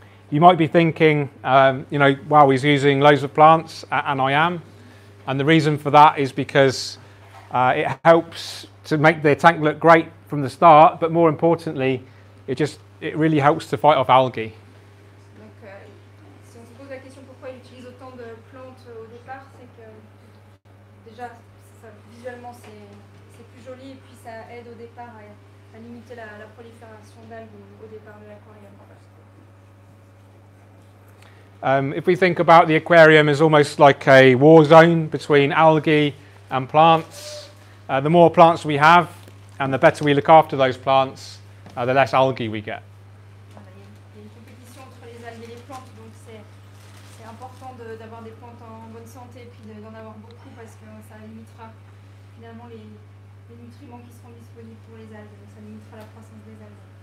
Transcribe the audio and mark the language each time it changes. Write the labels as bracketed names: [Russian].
[English] You might be thinking, wow, he's using loads of plants, and I am. And the reason for that is because it helps to make the tank look great from the start, but more importantly, it really helps to fight off algae. [French] Donc, si on se pose la question pourquoi il utilise autant de plantes au départ, c'est que déjà, visuellement, c'est plus joli et puis ça aide au départ à limiter la prolifération d'algues au départ de l'aquarium. [English] If we think about the aquarium as almost like a war zone between algae and plants, the more plants we have and the better we look after those plants, the less algae we get. [French] Il y a une compétition entre les algues et les plantes, donc c'est important d'avoir des plantes en bonne santé et puis d'en avoir beaucoup parce que ça limitera finalement les nutriments qui seront disponibles pour les algues, donc ça limitera la croissance des algues.